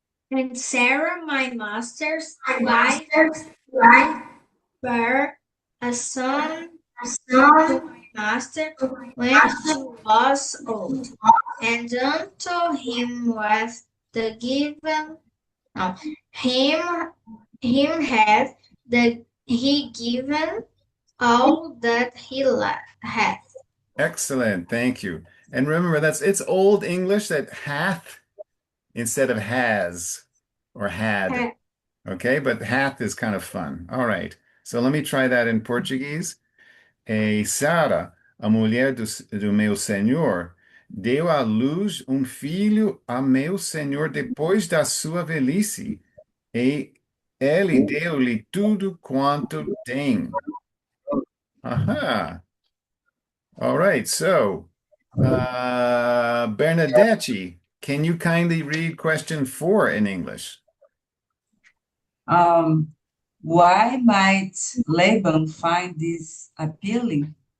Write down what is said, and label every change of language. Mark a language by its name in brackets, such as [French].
[English] And Sarah, my master's wife, bare a son to my master when she was old, and unto him was the given no, him had he given all that he had. Excellent, thank you. And remember, it's Old English that hath instead of has or had. Okay, but hath is kind of fun. All right. So let me try that in Portuguese. [Portuguese] Sara, a mulher do meu senhor, deu à luz filho a meu senhor depois da sua velhice, e ele deu-lhe tudo quanto tem. [English] Aha. All right. So, Bernadette, can you kindly read question 4 in English? Why might Laban find this appealing?